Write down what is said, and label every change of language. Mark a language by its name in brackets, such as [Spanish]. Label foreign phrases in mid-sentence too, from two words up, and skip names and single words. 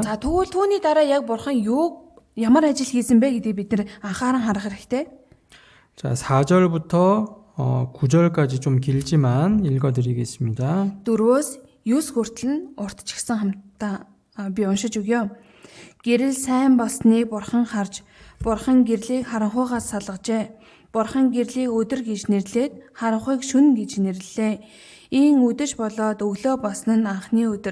[Mongolian] За тэгвэл түүний дараа яг бурхан ямар ажил хийсэн бэ гэдгийг бид нар анхааран харах хэрэгтэй. [Korean] 자, 4절부터 9절까지 좀 길지만 읽어드리겠습니다. [Mongolian] 4-өөс 9 хүртэл нь уртчихсан хамтаа би уншиж өгье. Гэрэл сайн болсныг бурхан харж бурхан гэрлийг харанхуйгаас салгажээ. Бурхан гэрлийг өдөр гэж нэрлээд харанхуйг шөнө гэж нэрлэлээ. Ийн үдэш болоод өглөө босно нь анхны өдөр.